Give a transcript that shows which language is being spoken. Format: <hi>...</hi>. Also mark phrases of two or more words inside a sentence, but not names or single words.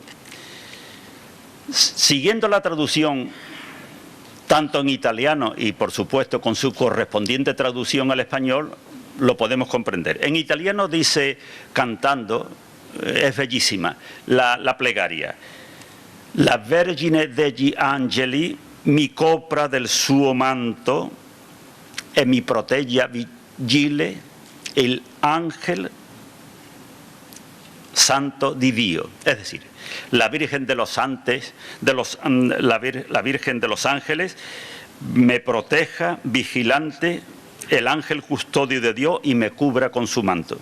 <es>Siguiendo la traducción, tanto en italiano y por supuesto con su correspondiente traducción al español, lo podemos comprender. En italiano dice, cantando, es bellísima, la plegaria.</es> <it>La Vergine degli Angeli mi copra del suo manto e mi proteggia vigile el ángel santo di Dio.</it> <es>Es decir, la Virgen de los la Virgen de los Ángeles me proteja, vigilante, el ángel custodio de Dios y me cubra con su manto.</es>